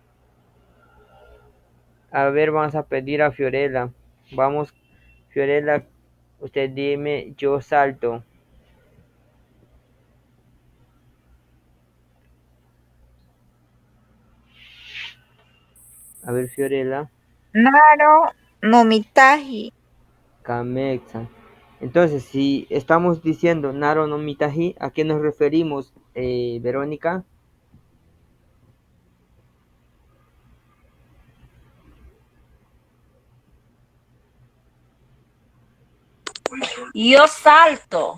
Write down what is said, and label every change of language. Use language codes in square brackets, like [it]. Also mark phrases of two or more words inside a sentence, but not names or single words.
[es] A ver, vamos a pedir a Fiorella. Vamos, Fiorella, usted dime, yo salto. A ver, Fiorella, [mcb] Naro no mitaji. Camexa. [es] Entonces, si estamos diciendo [mcb] Naro no Mitaji, [es] ¿a qué nos referimos, Verónica? Yo salto.